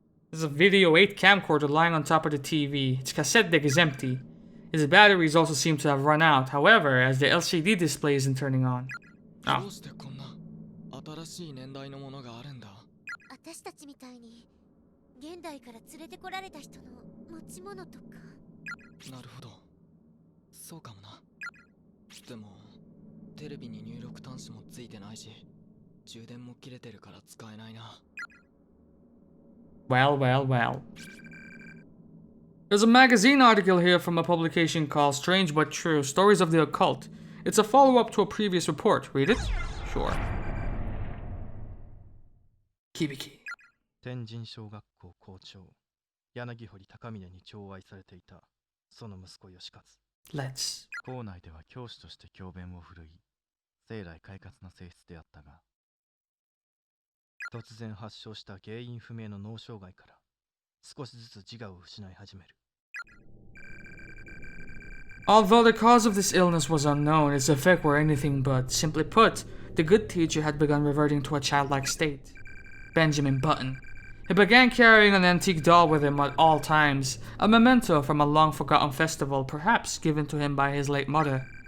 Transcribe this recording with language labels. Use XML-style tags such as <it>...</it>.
<en>There's a Video 8 camcorder lying on top of the TV. Its cassette deck is empty. Its batteries also seem to have run out, however, as the LCD display isn't turning on. Oh.</en> <ja>どうしてこんな新しい年代のものがあるんだ。私たちみたいに現代から連れてこられた人の持ち物とか。なるほど。そうかもな。でもテレビに入力端子もついてないし、充電も切れてるから使えないな。</ja> <en>Well. There's a magazine article here from a publication called Strange But True: Stories of the Occult. It's a follow-up to a previous report. Read it? Sure. Kibiki.</en> <ja>天神小学校校長柳堀高峰に寵愛されていたその息子義勝。</ja> <en>Let's.</en> <ja>校内では教師として教鞭を振るい、生来快活な性質であったが、突然発症した原因不明の脳障害から少しずつ自我を失い始める。</ja> <en>Although the cause of this illness was unknown, its effect were anything but. Simply put, the good teacher had begun reverting to a childlike state. Benjamin Button. He began carrying an antique doll with him at all times, a memento from a long-forgotten festival, perhaps given to him by his late mother.</en>